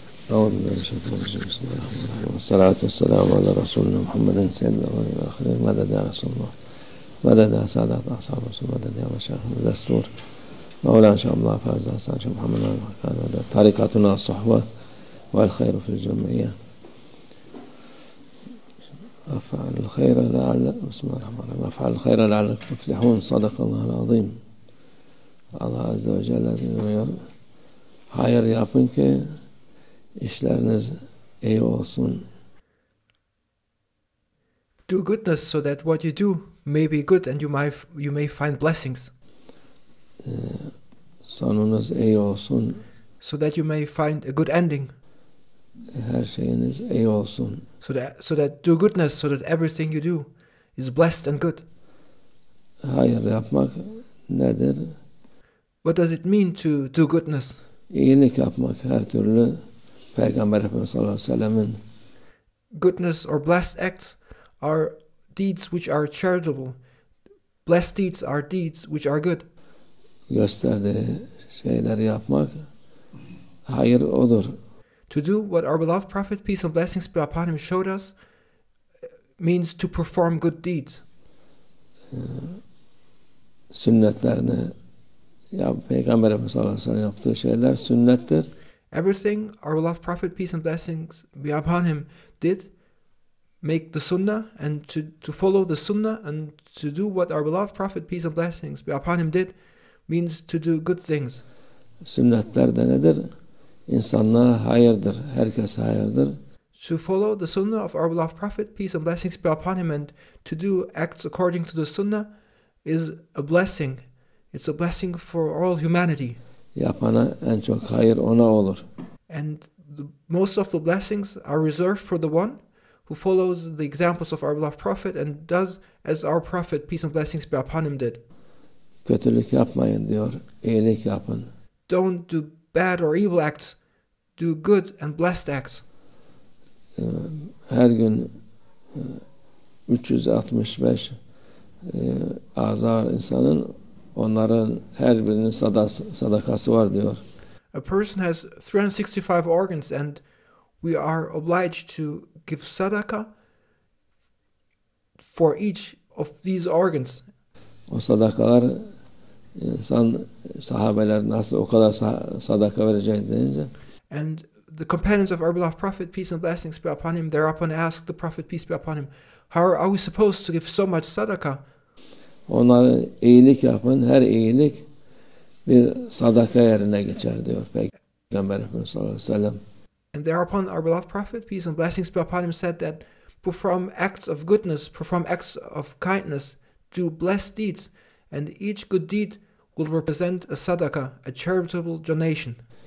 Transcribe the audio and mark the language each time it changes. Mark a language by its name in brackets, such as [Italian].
[Arabic] أعوذ بالله من الشيطان الرجيم بسم الله الرحمن الرحيم والصلاة والسلام على رسولنا محمد سيد الأولين والآخرين مدد يا رسول الله مدد يا سادات أصحاب رسول مدد يا مشايخنا الدستور مولانا إن شاء الله فاز حسن شيخ محمد كان طريقتنا الصحبة والخير في الجمعية أفعل الخير لعل بسم الله الرحمن الرحيم أفعل الخير لعلكم تفلحون صدق الله العظيم. [Turkish] Allah Azze ve Celle diyor, hayır yapın ki işleriniz iyi olsun. [English] Do goodness so that what you do may be good and you may find blessings. [Turkish] Sonunuz iyi olsun. [English] So that you may find a good ending. [Turkish] Her şeyiniz iyi olsun. [English] So that do goodness so that everything you do is blessed and good. [Turkish] Hayır yapmak nedir? [English] What does it mean to do goodness? [Turkish] İyilik yapmak her türlü Peygamber Efendimiz sallallahu aleyhi ve sellemin [English] goodness or blessed acts are deeds which are charitable. Blessed deeds are deeds which are good. [Turkish] Gösterdiği şeyleri yapmak hayır odur. [English] To do what our beloved Prophet, peace and blessings be upon him, showed us means to perform good deeds. [Turkish] Sünnetlerini Peygamber Efendimiz sallallahu aleyhi ve sellem yaptığı şeyler sünnettir. [English] Everything our beloved Prophet, peace and blessings be upon him, did make the sunnah, and to follow the sunnah and to do what our beloved Prophet, peace and blessings be upon him, did means to do good things. [Turkish] Sünnetler de nedir? İnsanlığa hayırdır. Herkes hayırdır. [English] To follow the sunnah of our beloved Prophet, peace and blessings be upon him, and to do acts according to the sunnah is a blessing. It's a blessing for all humanity. [Turkish] Yapana en çok hayır ona olur. [English] And most of the blessings are reserved for the one who follows the examples of our beloved Prophet and does as our Prophet, peace and blessings be upon him, did. [Turkish] Kötülük yapmayın diyor. İyilik yapın. [English] Don't do bad or evil acts. Do good and blessed acts. [Turkish] Her gün 365 azar insanın onların her birinin sadakası var diyor. [English] A person has 365 organs and we are obliged to give sadaqah for each of these organs. [Turkish] O sadakalar insan sahabeler nasıl o kadar sadaka verecek deyince [English] and the companions of our beloved Prophet, peace and blessings be upon him, thereupon asked the Prophet, peace be upon him, how are we supposed to give so much sadaqah? [Turkish] Onlara iyilik yapın, her iyilik bir sadaka yerine geçer diyor Peygamber Efendimiz sallallahu aleyhi ve sellem. [English] And thereupon our beloved Prophet, peace and blessings be upon him, said that perform acts of goodness, perform acts of kindness, do blessed deeds, and each good deed will represent a sadaqah, a charitable donation.